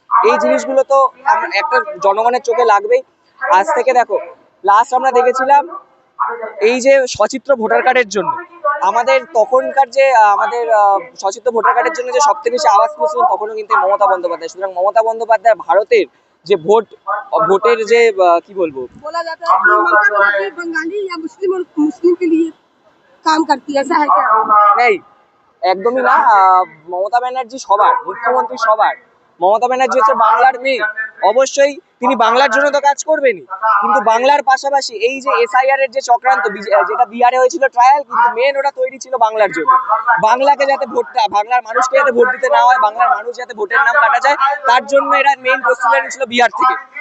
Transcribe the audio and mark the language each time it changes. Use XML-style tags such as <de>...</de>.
<bn>এই জিনিসগুলো তো একটা জনগণের চোখে লাগবেই। আজ থেকে দেখো, লাস্ট আমরা দেখেছিলাম এই যে সচিত্র ভোটার কার্ডের জন্য আমাদের তখনকার যে আমাদের সচিত্র ভোটার কার্ডের জন্য যে সবথেকে বেশি আওয়াজ তুলছিলেন তখনও কিন্তু মমতা বন্দ্যোপাধ্যায়। সুতরাং মমতা বন্দ্যোপাধ্যায় ভারতের যে ভোটের যে কি বলবো,</bn> <hi>बोला जाता है कि ममता बनर्जी बंगाली या मुस्लिम के लिए काम करती है, ऐसा है क्या?</hi> <bn>নেই, একদমই না। মমতা ব্যানার্জি সবার মুখ্যমন্ত্রী, সবার। মমতা ব্যানার্জি হচ্ছে বাংলার মেয়ে, অবশ্যই তিনি বাংলার জন্য তো কাজ করবেনই, কিন্তু বাংলার পাশাপাশি এই যে এসআইআর এর যে চক্রান্ত যেটা বিহারে হয়েছিল ট্রায়াল, কিন্তু মেন ওটা তৈরি ছিল বাংলার জন্য। বাংলাকে যাতে ভোটটা, বাংলার মানুষকে যাতে ভোট দিতে না হয়, বাংলার মানুষ যাতে ভোটের নাম কাটা যায়, তার জন্য এরা মেন প্রস্তুতি ছিল বিহার থেকে।</bn>